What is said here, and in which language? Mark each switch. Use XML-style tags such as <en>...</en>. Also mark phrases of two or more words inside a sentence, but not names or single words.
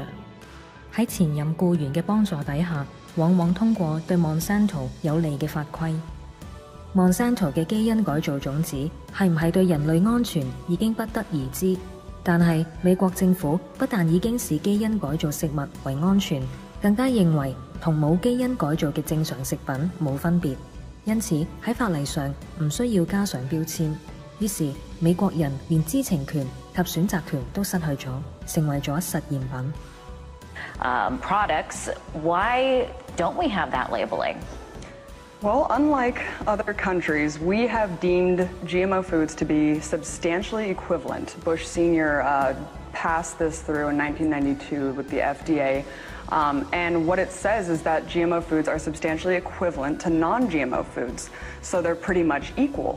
<yue>喺前任僱員嘅幫助底下，往往通過對 Monsanto 有利嘅法規。Monsanto 嘅基因改造種子係唔係對人類安全已經不得而知，但係美國政府不但已經視基因改造食物為安全，更加認為同冇基因改造嘅正常食品冇分別，因此喺法例上唔需要加上標籤。於是美國人連知情權及選擇權都失去咗，成為咗實驗品。</yue> <en>Products, why don't we have that labeling? Well, unlike other countries, we have deemed GMO foods to be substantially equivalent. Bush Sr. passed this through in 1992 with the FDA. And what it says is that GMO foods are substantially equivalent to non-GMO foods, so they're pretty much equal.</en>